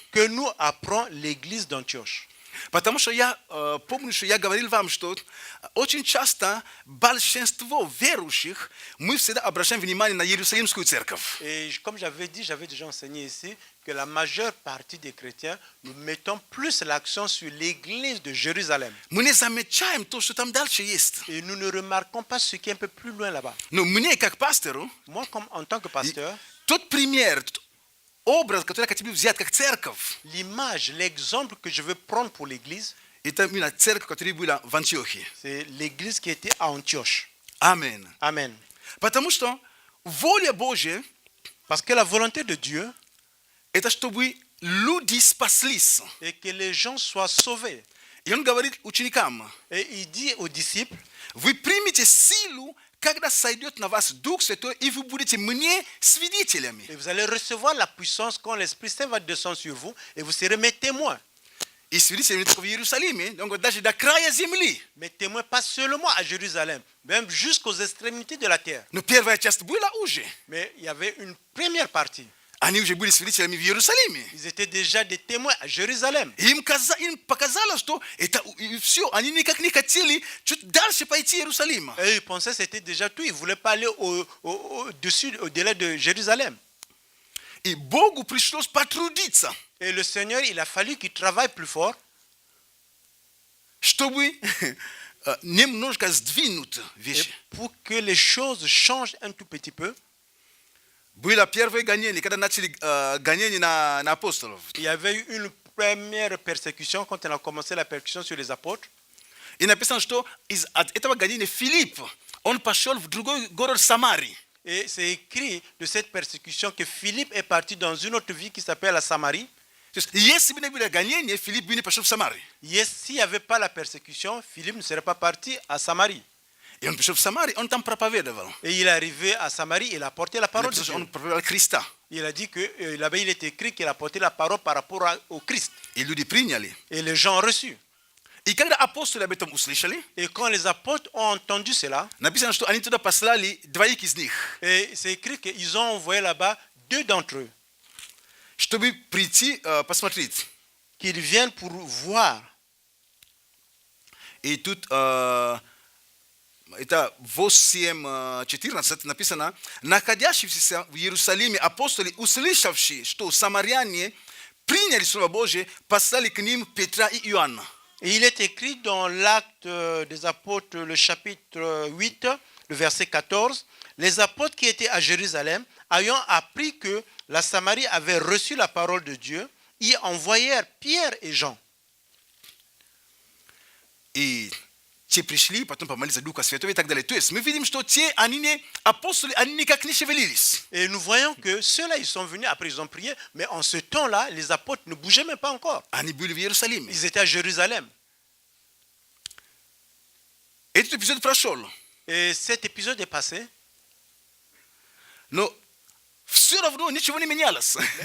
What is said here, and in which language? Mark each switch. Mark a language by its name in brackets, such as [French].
[French] que nous apprend l'église d'Antioche. [Russian] Потому что я помню, что я говорил вам, что очень часто большинство верующих, мы всегда обращаем внимание на Иерусалимскую церковь. [French] Et comme j'avais dit, j'avais déjà enseigné ici que la majeure partie des chrétiens, nous mettons plus l'accent sur l'église de Jérusalem. [Russian] Мы не замечаем то, что там дальше есть. [French] Et nous ne remarquons pas ce qui est un peu plus loin là-bas. [Russian] Но мне, как пастору, [French] Moi, en tant que pasteur, [Russian] тот пример, тот образ, который я хотел взять как церковь, [French] l'image, l'exemple que je veux prendre pour l'église, [Russian] это именно церковь, которая была в Антиохии. [French] c'est l'église qui était à Antioche. Amen. Amen. [Russian] Потому что воля Божья, [French] Parce que la volonté de Dieu [Russian] это чтобы люди спаслись. [French] est que les gens soient sauvés. [Russian] И он говорит ученикам, [French] Et il dit aux disciples, [Russian] вы примете силу, когда сойдет на вас Дух Святой, и вы будете мне свидетелями. [French] et vous allez recevoir la puissance quand l'Esprit Saint va descendre sur vous et vous serez mes témoins. [Russian] И свидетелями только в Иерусалиме, [French] donc [Russian] даже до края земли. [French] Mes témoins pas seulement à Jérusalem, même jusqu'aux extrémités de la terre. [Russian] Но первая часть была уже. [French] Mais il y avait une première partie. [Russian] Они уже были свидетелями в Иерусалиме. [French] Ils étaient déjà des témoins à Jérusalem. [Russian] И им показалось, что это все. Они никак не хотели чуть дальше пойти Иерусалима. [French] Et ils pensaient que c'était déjà tout. Ils ne voulaient pas aller au-dessus, au-delà de Jérusalem. [Russian] И Богу пришлось потрудиться, [French] Et le Seigneur, il a fallu qu'il travaille plus fort [Russian] чтобы немножко сдвинуть [French] et [Russian] вещи. [French] pour que les choses changent un tout petit peu. [Russian] Было первое гонение, когда начали гонение на апостолов. [French] Il y avait eu une première persécution quand on a commencé la persécution sur les apôtres. [Russian] И написано, что из этого гонения Филипп, он пошел в другой город Самарии. [French] Et c'est écrit de cette persécution que Philippe est parti dans une autre ville qui s'appelle la Samarie. [Russian] То есть, если бы не было гонения, Филипп бы не пошел в Самарию. [French] S'il n'y avait pas la persécution, Philippe ne serait pas parti à Samarie. [Russian] И он пришел в Самарию, он там проповедовал. [French] Et il est arrivé à Samarie, il a porté la parole de Dieu. [Russian] Он проповедовал Христа. [French] Il a dit que là-bas il est écrit qu'il a porté la parole par rapport au Christ. [Russian] И люди приняли. [French] Et les gens ont reçu. [Russian] И когда апостолы об этом услышали, [French] Et quand les apôtres ont entendu cela, [Russian] написано, что они туда послали двоих из них, [French] et c'est écrit qu'ils ont envoyé là-bas 2 d'entre eux, [Russian] чтобы прийти посмотреть. [French] qu'ils viennent pour voir. [Russian] И тут это 8:14 написано, находящиеся в Иерусалиме апостолы, услышавшие, что самаряне приняли Слово Божие, послали к ним Петра и Иоанна. [French] Et il est écrit dans l'acte des apôtres, le chapitre 8, le verset 14, les apôtres qui étaient à Jérusalem, ayant appris que la Samarie avait reçu la parole de Dieu, y envoyèrent Pierre et Jean. [Russian] И те пришли, потом помолились за Духа Святого и так далее. То есть мы видим, что те, они апостолы, они никак не шевелились. [French] Et nous voyons que ceux-là, ils sont venus, après ils ont prié, mais en ce temps-là, les apôtres ne bougeaient même pas encore. [Russian] Они были в Иерусалиме. [French] Ils étaient à Jérusalem. [Russian] Этот эпизод прошел. [French] Et cet épisode est passé. [Russian] Но все равно ничего не менялось.